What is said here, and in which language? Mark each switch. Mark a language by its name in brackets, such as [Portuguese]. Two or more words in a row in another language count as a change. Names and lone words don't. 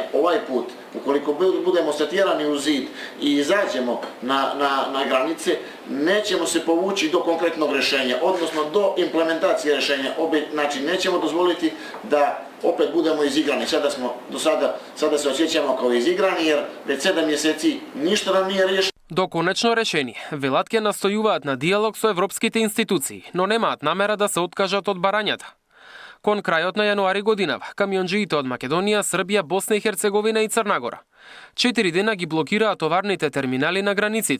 [Bosnian] Ovaj put, ukoliko budemo satjerani u zid i izađemo na granice, nećemo se povući do konkretnog rešenja, odnosno do implementacije rešenja. Znači, nećemo dozvoliti da opet budemo izigrani. Sada se osjećamo kao izigrani, jer već 7 mjeseci ništa nam nije riješeno. [Macedonian] До конечно решение, велат ќе настојуваат на диалог со европските институции, но немаат намера да се откажат од барањата. Кон крајот на јануари годинава, камионџиите од Македонија, Србија, Босна и Херцеговина и Црнагора 4 дена ги блокираа товарните терминали на границите.